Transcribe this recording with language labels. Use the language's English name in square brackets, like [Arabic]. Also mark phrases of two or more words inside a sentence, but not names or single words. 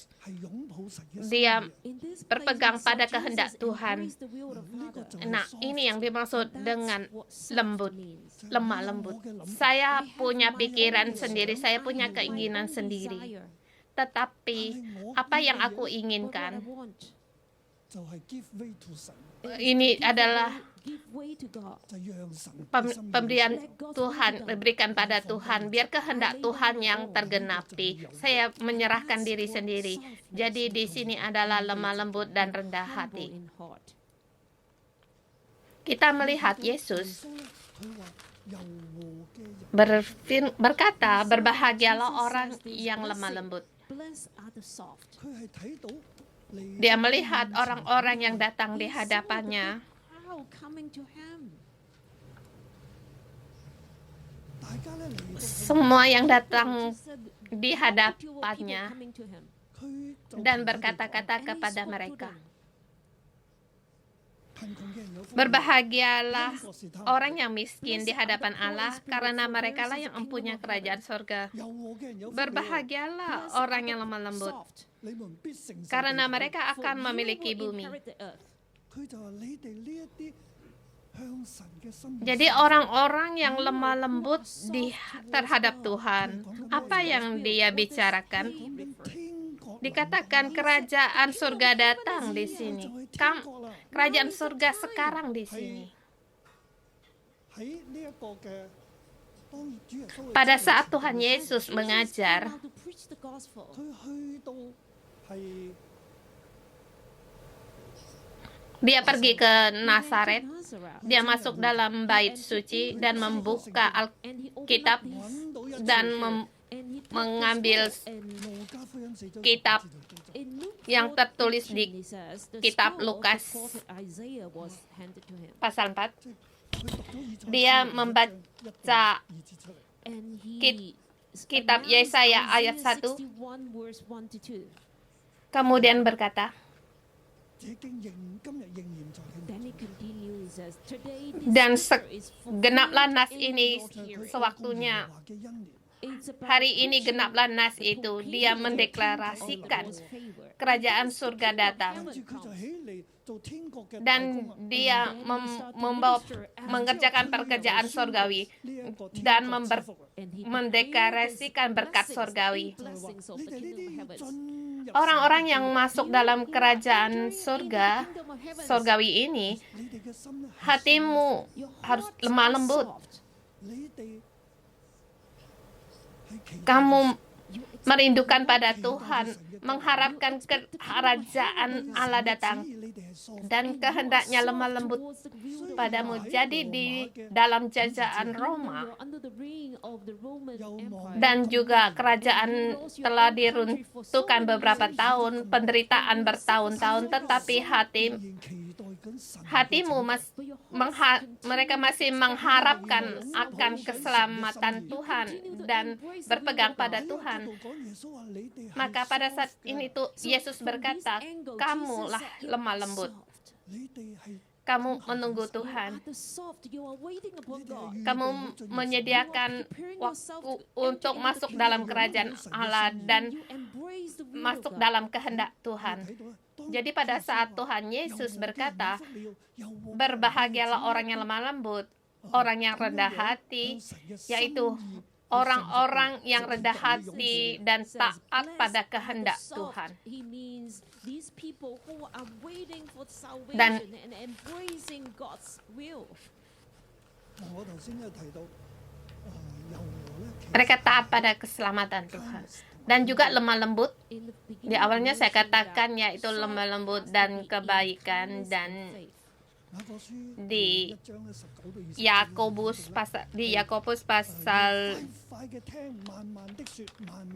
[Indonesian] Dia berpegang pada kehendak Tuhan. Nah, ini yang dimaksud dengan lemah lembut. Saya punya pikiran sendiri, saya punya keinginan sendiri. Tetapi apa yang aku inginkan [Cantonese] 就係 [English] give way to [Cantonese] 神， [Indonesian] Ini adalah [English] give way to God. [Cantonese] 就讓神嘅 [Indonesian] pem- [Cantonese] 心意 [Indonesian] pemberian Tuhan, berikan pada Tuhan, biar kehendak Tuhan yang tergenapi. Saya menyerahkan diri sendiri. Jadi di sini adalah lemah lembut dan rendah [English] Humble [Indonesian] hati. [English] in heart. [Indonesian] Kita melihat Yesus [Cantonese] 佢話柔和嘅人， [Indonesian] berkata, berbahagialah orang yang lemah lembut. [English] Blessed are the soft. [Cantonese] 佢係睇到你 [Indonesian] Dia melihat orang-orang yang datang di [English] He saw the [Indonesian] hadapannya. [English] crowd coming to him. [Cantonese] 大家咧嚟到 [Indonesian] Semua yang datang [English] He said, [Indonesian] di [English] multitude of people [Indonesian] hadapannya [English] coming to him. [Cantonese] 佢就 [Indonesian] dan [Cantonese] 同佢哋講 [Indonesian] berkata-kata [English] And he [Indonesian] kepada [English] spoke to [Indonesian] mereka, [English] them. [Cantonese] 貧窮嘅人有福氣 [Indonesian] berbahagialah [Cantonese] 天國是他們 [Indonesian] orang yang miskin di hadapan Allah, karena mereka lah yang mempunyai kerajaan surga. [Cantonese] 柔和嘅人有福氣 [Indonesian] Berbahagialah [English] Blessed [Indonesian] orang [English] are [Indonesian] yang [English] the [Indonesian] lemah lembut, [English] soft, [Cantonese] 你們必承受 [Indonesian] karena [Cantonese] 地土 [Indonesian] mereka [English] for [Indonesian] akan [English] you [Indonesian] memiliki [English] will [Indonesian] bumi. [English] inherit the earth. [Cantonese] 佢就話你哋呢一啲向神嘅心意 [Indonesian] Jadi orang-orang yang lemah lembut terhadap Tuhan, apa yang dia bicarakan? [Cantonese] 講緊天國 [Indonesian] Dikatakan kerajaan surga datang di sini. Kerajaan surga sekarang di sini. [Cantonese] 喺呢一個嘅當主耶穌 [Indonesian] Pada saat Tuhan Yesus [English] Jesus [Indonesian] mengajar, [English] came out to preach the gospel. [Cantonese] 佢去到係 [Indonesian] dia pergi ke [English] He went to [Indonesian] Nazaret. [English] Nazareth, [Indonesian] Dia masuk dalam bait suci dan membuka [English] and he opened [Indonesian] Alkitab [English] up his- [Cantonese] 揾到一 [Indonesian] dan [Cantonese] 處 [English] and he took [Indonesian] mengambil [English] the scroll, and [Cantonese] 路加福音4章 [Indonesian] kitab [Cantonese] 14節記載 [English] in Luke [Indonesian] yang [English] 4:18, [Indonesian] tertulis di [English] he says, the [Indonesian] kitab [English] scroll of the [Indonesian] Lukas. [English] prophet Isaiah was handed to him. [Indonesian] pasal 4. [Cantonese] 佢讀咗以賽亞 [Indonesian] Dia [Cantonese] 書1 [Indonesian] membaca [Cantonese] 2節出嚟， [English] And he [Indonesian] kitab [English] announced [Indonesian] Yesaya ayat [English] Isaiah 1, 61 verse 1 to 2. [Indonesian] kemudian berkata, [Cantonese] 這經今日仍然在你 [English] Then he continued, he says, Today [Indonesian] Dan [English] this scripture is fulfilled [Indonesian] genaplah nas [English] in [Indonesian] ini [English] your hearing. [Indonesian] sewaktunya. [Cantonese] 耶和華嘅恩年 [English] It's about [Indonesian] Hari ini [English] preaching [Indonesian] genaplah nas [English] the [Indonesian] itu. [English] proclaiming [Indonesian] Dia [English] the [Indonesian] mendeklarasikan [English] kingdom of God's favor. [Indonesian] kerajaan surga datang. [Cantonese] 跟住佢就起嚟做天國嘅大 [Indonesian] Dan [Cantonese] 工啊 [Indonesian] dia mengerjakan pekerjaan surgawi [Cantonese] 呢一個天 [Indonesian] dan [Cantonese] 國之福啊 [English] And he [Indonesian] mendeklarasikan berkat [English] blessings, [Indonesian] surgawi. [English] the blessings of [Cantonese] 你 [English] the [Cantonese] 哋呢 [English] kingdom [Cantonese] 啲 [English] of [Cantonese] 要 [English] heavens. [Cantonese] 進入 [Indonesian] Orang-orang yang masuk dalam [English] You who are [Indonesian] kerajaan [English] entering into [Indonesian] surga, [English] the kingdom of heavens, [Indonesian] surgawi ini, [Cantonese] 你哋嘅心咧係 [Indonesian] hatimu [English] your [Indonesian] harus [English] hearts [Indonesian] lemah [English] are [Indonesian] lembut. [English] soft. [Cantonese] 你哋係期待 [Indonesian] Kamu [English] You expect [Indonesian] merindukan pada Tuhan, Tuhan, Tuhan, mengharapkan kerajaan Allah datang, [Cantonese] 你哋係疏 [Indonesian] dan kehendaknya lemah lembut [English] towards the will of [Indonesian] padamu. [English] God. [Indonesian] Jadi di dalam jajaan Roma [English] You're under the reign of the Roman Empire. [Indonesian] dan juga kerajaan telah diruntuhkan beberapa tahun, penderitaan bertahun-tahun, tetapi hati [Cantonese] 仍然期待緊神嘅 [Indonesian] hatimu [Cantonese] 拯救 [Indonesian] mas, [English] But your hearts [Indonesian] mereka masih mengharapkan akan keselamatan Tuhan dan berpegang pada Tuhan. [Cantonese] 講耶穌話你哋係 [Indonesian] Maka pada saat [Cantonese] 疏忽嘅 [Indonesian] ini tuh Yesus berkata, kamulah lemah lembut, [Cantonese] 你哋係 [Indonesian] kamu menunggu Tuhan, Kamu kamu menyediakan waktu untuk masuk dalam kerajaan Allah dan masuk dalam kehendak Tuhan. [Cantonese] 睇到啊，當 [Indonesian] Jadi pada saat Tuhan Yesus berkata, berbahagialah orang yang lemah lembut, orang yang rendah hati, yaitu orang-orang yang rendah hati dan taat pada kehendak Tuhan. Dan [Cantonese] 我頭先有提到柔和咧，其實 [Indonesian] mereka taat pada keselamatan Tuhan. Dan juga lemah lembut, di awalnya saya katakan yaitu lemah lembut dan kebaikan, dan [Cantonese] 雅各書 [Indonesian] di [Cantonese] 1章咧19到20 [Indonesian] Yakobus pasal [Cantonese] 快嘅聽，慢慢的説，慢慢